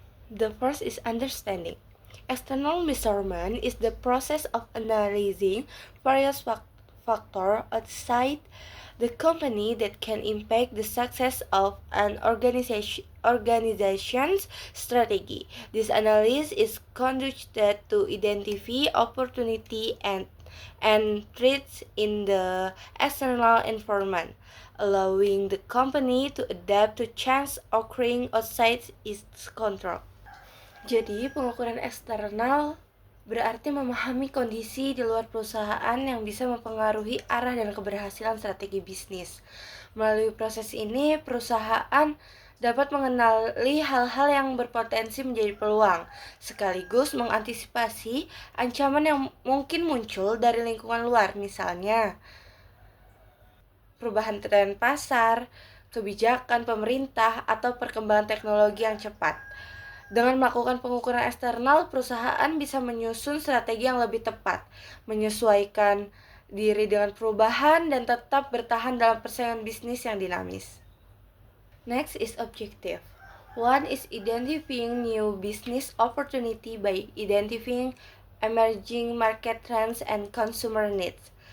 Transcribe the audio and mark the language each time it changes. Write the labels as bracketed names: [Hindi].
[English] The first is understanding. External measurement is the process of analyzing various factors outside the company that can impact the success of an organization's strategy. This analysis is conducted to identify opportunity and threats in the external environment, allowing the company to adapt to change occurring outside its control. [Indonesian] Jadi, pengukuran eksternal berarti memahami kondisi di luar perusahaan yang bisa mempengaruhi arah dan keberhasilan strategi bisnis. Melalui proses ini, perusahaan dapat mengenali hal-hal yang berpotensi menjadi peluang, sekaligus mengantisipasi ancaman yang mungkin muncul dari lingkungan luar, misalnya perubahan tren pasar, kebijakan pemerintah, atau perkembangan teknologi yang cepat. Dengan melakukan pengukuran eksternal, perusahaan bisa menyusun strategi yang lebih tepat, menyesuaikan diri dengan perubahan, dan tetap bertahan dalam persaingan bisnis yang dinamis. [English] Next is objective. One is identifying new business opportunity by identifying emerging market trends and consumer needs.